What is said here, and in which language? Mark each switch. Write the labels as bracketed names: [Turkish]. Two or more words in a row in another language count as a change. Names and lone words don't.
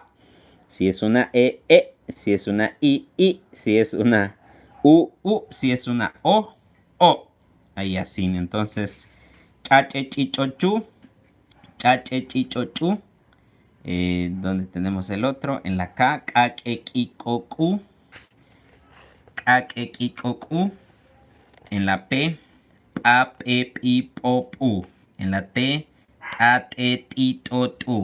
[Spanish] Si es una E, E. Si es una I, I. Si es una U, U. Si es una O, O. Ahí así, entonces, chache chichochu, chache chichochu. Donde tenemos el otro, en la K, kakekikoku, kakekikoku. En la P, apepipopu. En la T, tatetotu.